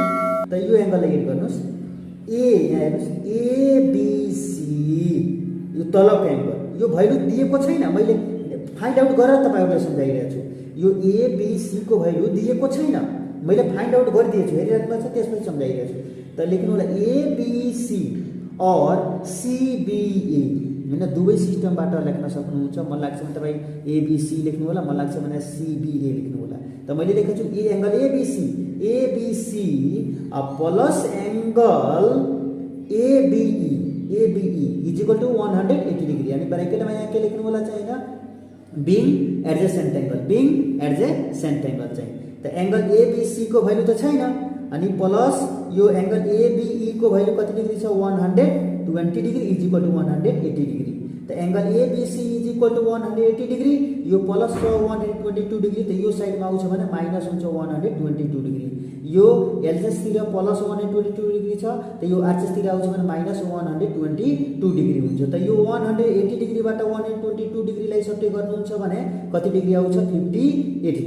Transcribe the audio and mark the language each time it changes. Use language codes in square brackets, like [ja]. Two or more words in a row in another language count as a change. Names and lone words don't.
[ne] त यो एंगललाई एड गर्नुस् A यहाँ हेर्नुस् ABC यो तलको एंगल यो भ्यालु दिएको छैन मैले [en] find out [ne] गरेर तपाईहरुलाई सम्झाइरहेको छु। यो ए बी सी को भ्यालु दिएको छैन, मैले [en] find out [ne] गरिदिएको छु, हेरिराख्नु भएको छ, त्यसपछि सम्झाइरहेको छु। त लेख्नु होला ए बी सी और सी बी ए हैन, दुवै सिस्टमबाट लेख्न सक्नुहुन्छ। मन लाग्छ भने तपाई ए बी सी लेख्नु होला, मन लाग्छ भने सी बी ए लेख्नु होला। त मैले लेखेको छु [en] A angle A B C plus angle A B E is equal to 180 degree. [ne] अनि ब्रैकेटमा यहाँ के लेख्नु होला चाहिँ हैन, [en] being adjacent angle, being adjacent angle [ne] चाहिँ। त एंगल ए बी सी को भ्यालु त छैन, अनि प्लस यो एंगल ए बी ई को भ्यालु कति डिग्री छ, 120 डिग्री [en] is equal to 180 degree. [ne] त [en] angle A B C is equal to 180 degree, [ne] यो प्लस छ 122 डिग्री, त यो साइडमा आउँछ भने माइनस हुन्छ 122 डिग्री। यो एलजेस तिर प्लस 122 डिग्री छ, त यो आरजेस तिर आउँछ भने माइनस 122 डिग्री हुन्छ। त यो 180 डिग्रीबाट 122 डिग्रीलाई सट्टै गर्नुहुन्छ भने कति डिग्री आउँछ, 58 डिग्री।